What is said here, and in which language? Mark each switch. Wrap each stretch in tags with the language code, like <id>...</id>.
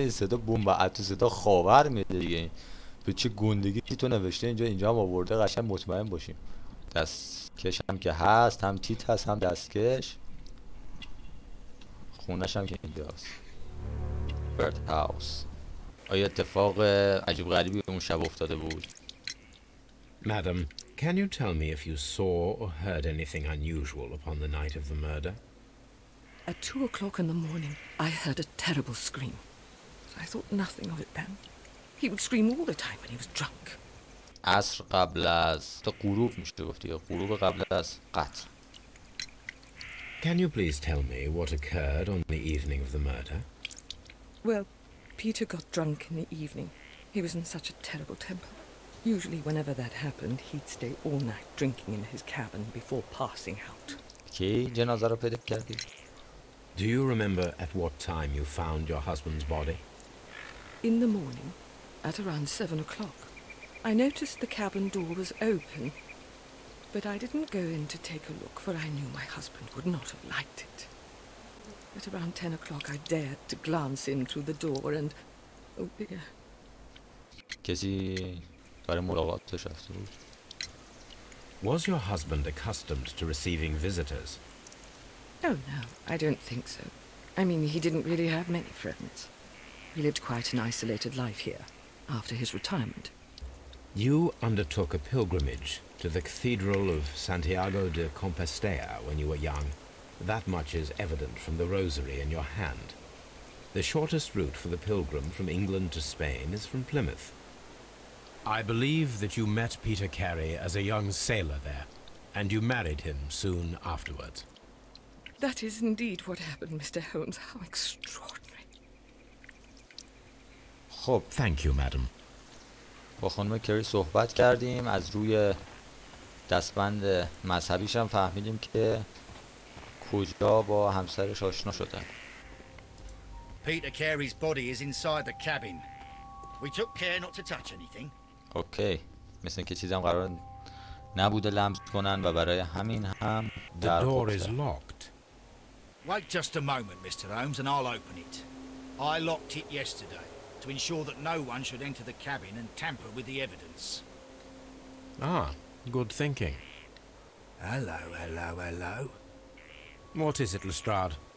<fa>این صدا بمب اتو صدا خاور میده دیگه. به چه گندگی تو نوشته اینجا هم آورده. قشنگ مطمئن باشیم. دستکش هم که هست هم تیت هست هم دستکش. خونش هم که اینجاست. برد هاوس. آیا اتفاق عجیب غریبی اون شب افتاده بود؟</fa> <en>Madam, can you tell me if you saw or heard anything unusual upon the night of the murder? At 2 o'clock in the morning, I heard a terrible scream. I thought nothing of it then. He would scream all the time when he was drunk.</en> <fa>عصر قبل از غروب میشه گفتی یا غروب قبل از قتل.</fa> <en>Can you please tell me what occurred on the evening of the murder? Well, Peter got drunk in the evening. He was in such a terrible temper. Usually whenever that happened, he'd stay all night drinking in his cabin before passing out.</en> <fa>کی جنازه رو پیدا کردی؟</fa> <en>Do you remember at what time you found your husband's body? In the morning, at around 7 o'clock, I noticed the cabin door was open, but I didn't go in to take a look, for I knew my husband would not have liked it. At around 10 o'clock, I dared to glance in through the door and... oh dear.</en> <fa>کسی برای ملاقاتش رفته بود؟</fa> <en>Was your husband accustomed to receiving visitors? Oh, no, I don't think so. I mean, he didn't really have many friends. He lived quite an isolated life here, after his retirement. You undertook a pilgrimage to the Cathedral of Santiago de Compostela when you were young. That much is evident from the rosary in your hand. The shortest route for the pilgrim from England to Spain is from Plymouth. I believe that you met Peter Carey as a young sailor there, and you married him soon afterwards. That is indeed what happened, Mr. Holmes. How extraordinary.</en> <fa>خب</fa> <en>Thank you, madam.</en> <fa>با خانم کری صحبت کردیم، از روی دستبند مذهبیش هم فهمیدیم که کجا با همسرش آشنا شدن.</fa> <en>Peter Carey's body is inside the cabin. We took care not to touch anything.</en> <fa>اوکی، مثل که چیزی هم قرار نبوده لمس کنن و برای همین هم در</fa> <en>The door is locked. Wait just a moment, Mr. Holmes, and I'll open it. I locked it yesterday to ensure that no one should enter the cabin and tamper with the evidence. Ah, good thinking. Hello, hello, hello. What is it, Lestrade?</en>